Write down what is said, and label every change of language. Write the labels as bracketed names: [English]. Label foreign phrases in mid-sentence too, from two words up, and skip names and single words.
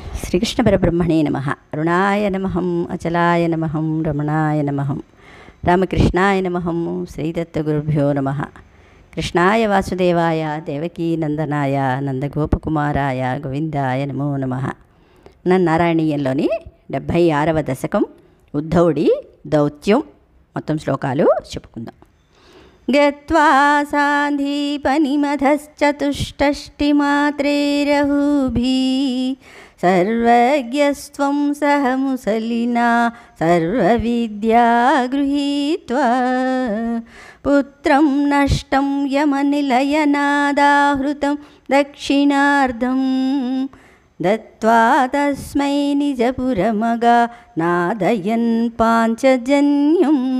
[Sanskrit] श्रीकृष्णपरब्रह्मणे नमः। अरुणाय नमः, अचलाय नमः, रमणाय नमः, रामकृष्णाय नमः, श्रीदत्तगुरुभ्यो नमः। कृष्णाय वासुदेवाय देवकीनंदनाय నందగోపకుమారాయ గోవిందాయ నమో నమః. [Telugu] నారాయణీయంలోని 76వ దశకం ఉద్ధవుడి దౌత్యం మొత్తం శ్లోకాలు చెప్పుకుందాం. గత్వా సాంధీపనిమధశ్చతుష్టష్టిమాత్రైరహూభి సర్వజ్ఞస్త్వం సహ ముసలినా సర్వవిద్యా గృహీత్వా పుత్రం నష్టం యమనిలయనాదాహృతం దక్షిణార్ధం దత్వా తస్మై నిజపురమగా నాదయన్ పాంచజన్యం.